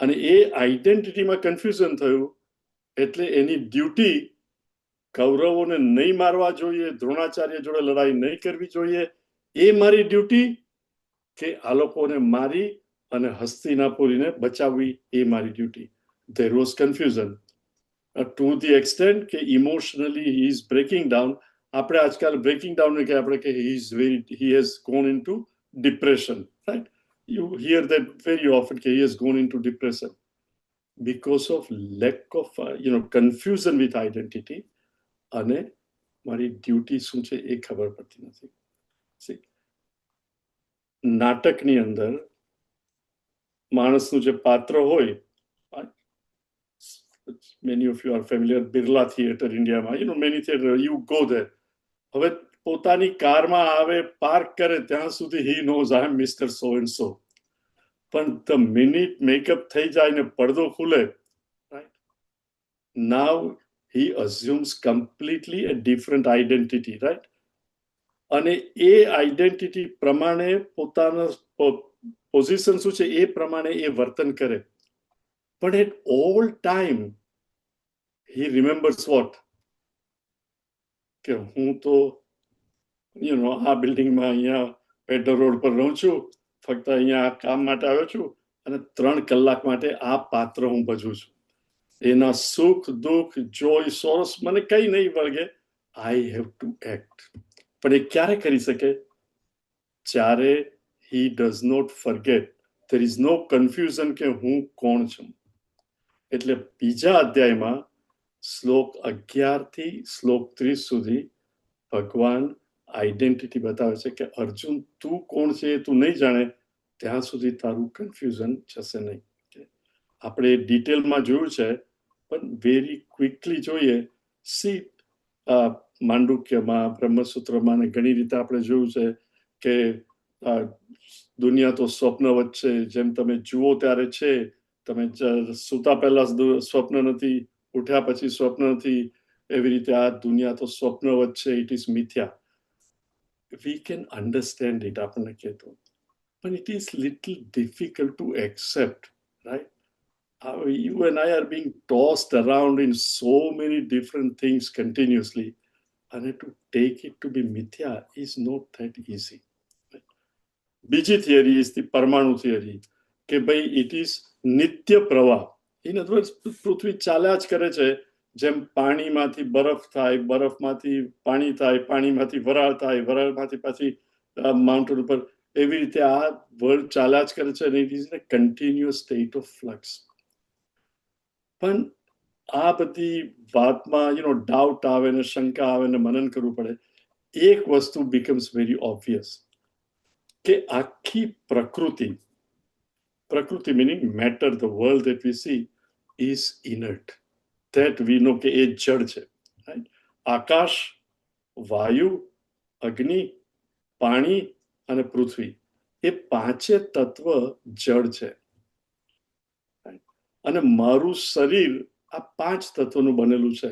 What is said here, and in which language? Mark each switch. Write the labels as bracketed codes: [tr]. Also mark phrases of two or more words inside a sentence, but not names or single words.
[gu] અને એ આઈડેન્ટિટીમાં કન્ફ્યુઝન થયું એટલે એની ડ્યુટી કૌરવોને નહીં મારવા જોઈએ, દ્રોણાચાર્ય જોડે લડાઈ નહીં કરવી જોઈએ, એ મારી ડ્યુટી કે આ લોકોને મારી અને હસ્તિનાપુરીને બચાવવી એ મારી ડ્યુટી. [en] There was confusion to the extent કે emotionally he is breaking down. [gu] આપણે આજકાલ [en] breaking down [gu] કે આપણે કે [en] he has gone into depression, right? You hear that very often કે he has gone into depression because of lack of confusion with identity [gu] અને મારી ડ્યુટી શું છે એ ખબર પડતી નથી. નાટકની અંદર માણસનું જે પાત્ર હોય, [en] many of you are familiar, [gu] બિરલા થિયેટર ઇન્ડિયામાં, [en] many theater, you go there. [gu] હવે પોતાની કારમાં આવે, પાર્ક કરે ત્યાં સુધી [en] he knows I am Mr. So and so. [gu] પણ [en] the minute makeup [gu] થઈ જાય ને પડદો ખુલે, [en] right, now he assumes completely a different identity, right? [gu] અને એ આઈડેન્ટિટી પ્રમાણે પોતાના પોઝિશન શું છે એ પ્રમાણે એ વર્તન કરે. [en] પણ at all time he remembers what? [gu] કે હું તો આ બિલ્ડિંગમાં અહીંયા પેડર રોડ પર રહું છું, ફક્ત અહીંયા આ કામ માટે આવ્યો છું અને 3 કલાક માટે આ પાત્ર હું ભજવું છું. એના સુખ દુઃખ [en] joy sorrows [gu] મને કઈ નહીં વળગે, [en] I have to act. [gu] પણ એ ક્યારે કરી શકે? જ્યારે [en] he does not forget, there is no confusion [gu] કે હું કોણ છું. એટલે બીજા અધ્યાયમાં શ્લોક 11 થી શ્લોક 30 સુધી ભગવાન આઈડેન્ટિટી બતાવે છે કે અર્જુન તું કોણ છે એ તું નહીં જાણે ત્યાં સુધી તારું કન્ફ્યુઝન જશે નહીં. આપણે ડિટેલમાં જોયું છે પણ [en] very quickly [gu] જોઈએ. સી માંડુક્યમાં, બ્રહ્મસૂત્રમાં ને ઘણી રીતે આપણે જોયું છે કે દુનિયા તો સ્વપ્નવત છે. જેમ તમે જુઓ ત્યારે છે, તમે સૂતા પહેલા સ્વપ્ન નથી, ઉઠ્યા પછી સ્વપ્ન નથી, એવી રીતે આ દુનિયા તો સ્વપ્નવત છે. [en] It is mithya. we can understand it, [gu] આપણને કહેતો, [en] but it is little difficult to accept, right? You and I are being tossed around in so many different things continuously, and to take it to be mithya is not that easy, right? બીજી theory is the પરમાણુ theory [gu] કે ભાઈ [en] it is [gu] નિત્ય પ્રવાહ. [en] in other words, [gu] પૃથ્વી ચાલ્યા જ કરે છે. જેમ પાણીમાંથી બરફ થાય, બરફમાંથી પાણી થાય, પાણીમાંથી વરાળ થાય, વરાળમાંથી પાછી માઉન્ટેન ઉપર, એવી રીતે આ વર્લ્ડ ચાલ્યા જ કરે છે અને [en] it is in a continuous state of flux. [gu] પણ આ બધી વાતમાં ડાઉટ આવે ને શંકા આવે ને મનન કરવું પડે. એક વસ્તુ [en] becomes very obvious [gu] કે આખી પ્રકૃતિ [en] meaning matter, the world that we see is inert. That we know [gu] કે એ જડ છે, [en] right? [gu] આકાશ, વાયુ, અગ્નિ, પાણી અને પૃથ્વી, એ પાંચે તત્વ જડ છે. અને મારું શરીર આ 5 તત્વોનું બનેલું છે.